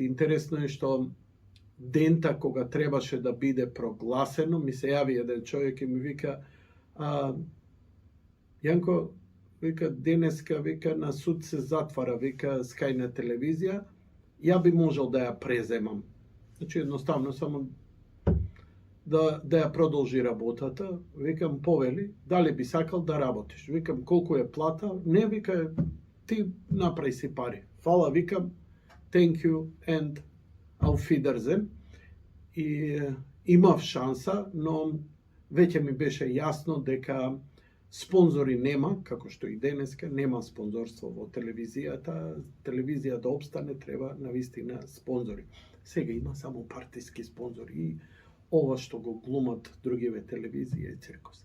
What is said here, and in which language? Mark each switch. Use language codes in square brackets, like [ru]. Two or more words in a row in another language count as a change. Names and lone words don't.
[mk] Интересно е што дента кога требаше да биде прогласено, ми се јави еден човек и ми вика, Јанко, вика, денеска, вика, на суд се затвара, вика, Скај на телевизија, ја би можел да ја преземам. Значи, едноставно, само да ја продолжи работата. Викам, повели, дали би сакал да работиш? Викам, колку е плата? Не, вика, ти направи си пари. Фала, викам, [en] thank you and [de] auf Wiedersehen. [mk] И имав шанса, но веќе ми беше јасно дека спонзори нема, како што и денеска, нема спонзорство во телевизијата. Телевизија да обстане треба навистина спонзори. Сега има само партиски спонзори и ова што го глумат другиве телевизија и циркус.